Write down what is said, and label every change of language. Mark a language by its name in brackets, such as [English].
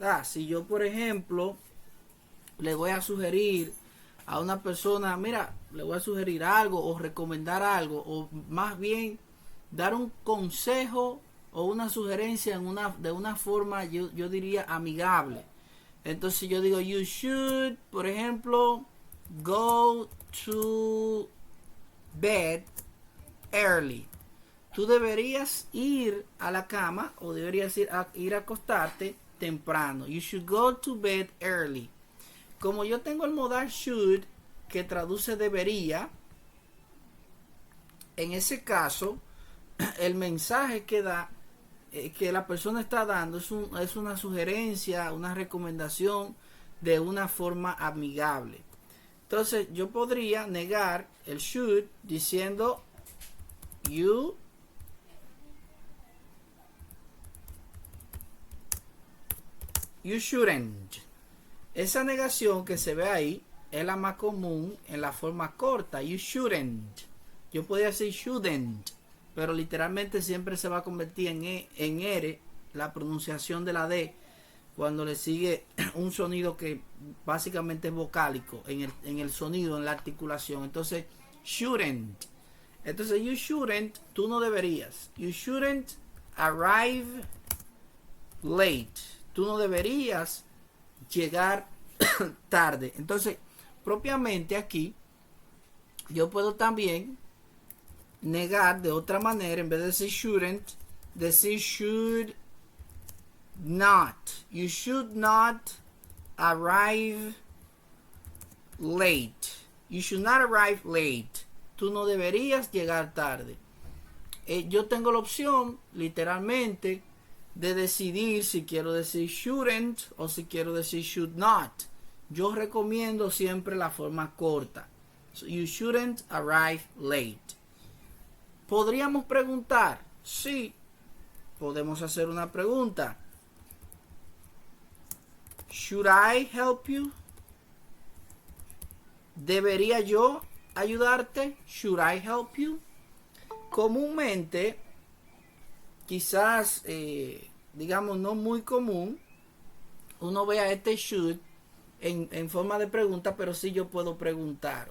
[Spanish] Si yo, por ejemplo, le voy a sugerir a una persona, mira, le voy a sugerir algo o recomendar algo, o más bien dar un consejo o una sugerencia de una forma, yo diría, amigable. Entonces yo digo, [English] you should, [Spanish] por ejemplo, [English] go to bed early. [Spanish] Tú deberías ir a la cama o deberías ir a acostarte temprano. [English] You should go to bed early. [Spanish] Como yo tengo el modal should, que traduce debería, en ese caso, el mensaje que da, que la persona está dando, es una sugerencia, una recomendación de una forma amigable. Entonces yo podría negar el should diciendo [English] you shouldn't. [Spanish] Esa negación que se ve ahí es la más común en la forma corta, [English] you shouldn't. [Spanish] Yo podría decir shouldn't, pero literalmente siempre se va a convertir en R la pronunciación de la D cuando le sigue un sonido que básicamente es vocálico en el sonido, en la articulación. Entonces shouldn't. Entonces [English] you shouldn't, [Spanish] tú no deberías. [English] You shouldn't arrive late. [Spanish] Tú no deberías llegar tarde. Entonces, propiamente aquí, yo puedo también negar de otra manera. En vez de decir shouldn't, decir should not. [English] You should not arrive late. You should not arrive late. [Spanish] Tú no deberías llegar tarde. Yo tengo la opción, literalmente, de decidir si quiero decir shouldn't o si quiero decir should not. Yo recomiendo siempre la forma corta. [English] So, you shouldn't arrive late. [Spanish] ¿Podríamos preguntar? Sí. Podemos hacer una pregunta. [English] Should I help you? [Spanish] ¿Debería yo ayudarte? [English] Should I help you? [Spanish] Comúnmente, quizás, digamos, no muy común, uno ve a este should en forma de pregunta, pero sí yo puedo preguntar.